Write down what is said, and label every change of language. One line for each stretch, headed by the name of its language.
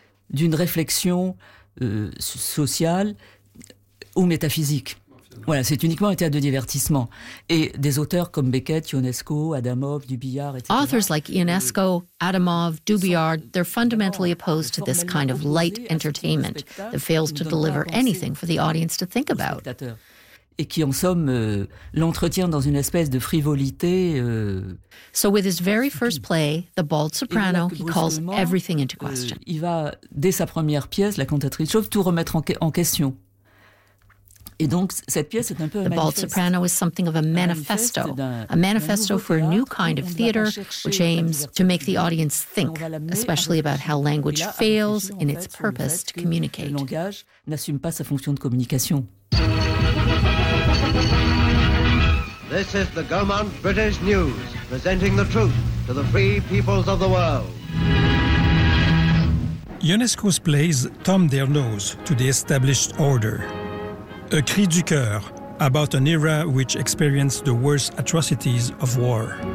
French: D'une réflexion sociale ou métaphysique. Voilà, c'est uniquement un théâtre de divertissement. Et des auteurs comme Beckett, Ionesco, Adamov, Dubillard, etc.
English: Authors like Ionesco, Adamov, Dubillard, they're fundamentally opposed to this kind of light entertainment that fails to deliver anything for the audience to think about.
French: Et qui, en somme, l'entretient dans une espèce de frivolité.
English: So with his very first play, The Bald Soprano, he calls everything into question.
French: Il va, dès sa première pièce, La Cantatrice Chauve, tout remettre en question. Et donc, cette pièce est un peu
English: The Bald Soprano is something of a manifesto, a manifesto for a new kind of theater, which aims to make the audience think, especially about how language fails in its purpose to communicate.
French: Le langage n'assume pas sa fonction de communication.
English: This is the Gaumont British News, presenting the truth to the free peoples of the world. Ionesco's plays thumb their nose to the established order. A Cri du Cœur, about an era which experienced the worst atrocities of war.